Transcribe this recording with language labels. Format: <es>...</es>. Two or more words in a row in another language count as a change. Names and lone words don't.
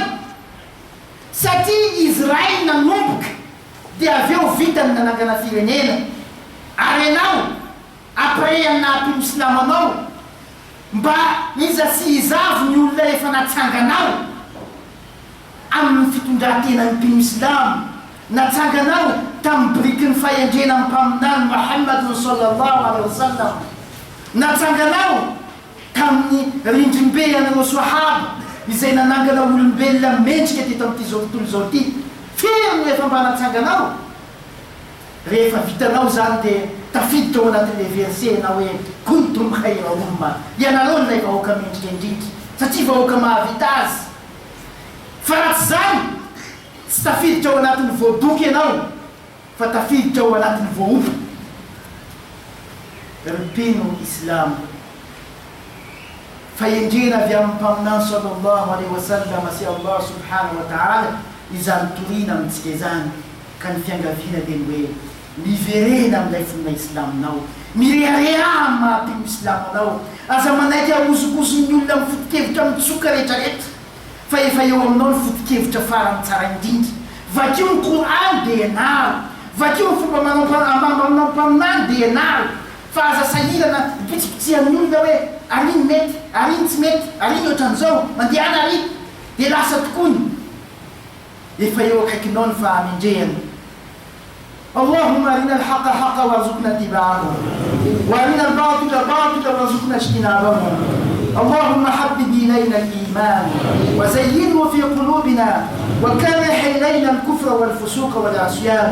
<mg>Satria Israely nanomboka dia avy eo vitany nanangana firenena, ary anao après anampy mosilamo anao mba iza sy izavo ny olona efa natsanganao amin'ny fitondran-tenany mpimosilamo, natsanganao tamin'ny biriky ny fahendrena amin'ny mpaminany Muhammadun</mg> <ar>صلى الله عليه وسلم,</ar> <mg>natsanganao tamin'ny rindrim-behan'ireo sahaba izay nanangana olombelona mendrika teto amin'ity zao tontolo zao ty. Firy no efa mba natsanganao. Rehefa vitanao zany dia tafiditra ao anatin'ilay verset na hoe</mg> <ar>كنتم خير أمة,</ar> <mg>ianareo nilay vahoaka mendrika indrindra, satria vahoaka mahavita azy. Fa raha tsy zany, tsy tafiditra ao anatin'ny voaboky ianao fa tafiditra ao anatin'ny voaopo. Ripino Islam fahendrena avy amin'ny mpaminany</mg> <ar>صلى الله عليه وسلم</ar> <mg>sy Allah</mg> <ar>subhanahu wa ta'ala</ar> <mg>izany torina amintsika izany. Ka ny fiangaviana dia ny hoe miverena amin'ilay fonina islamonao, mirehareha mahampino islamonao, aza manaiky ahozokoson'ny olona amin'ny foto-kevitra mitsoka rehetrarehetra fa efa eo aminao ny foto-kevitra farany tsara indrindra. Vakeo ny Qur'an dia ianaro, vakeo ny fomba manao mpaminany dia ianaro, fa aza sahirana ipitsipitsehan'ny olona hoe ariny mety, ariny tsy mety, ariny ohatran'izao, mandehana ary dia lasa tokony. Efa eo akaikinao ny fahamendrehany.</mg> <ar>اللهم أرنا الحق حقا وارزقنا اتباعه وأرنا الباطل باطلا وارزقنا اجتنابه. اللهم حبب إلينا الإيمان وزينه في قلوبنا وكره إلينا الكفر والفسوق والعصيان.</ar>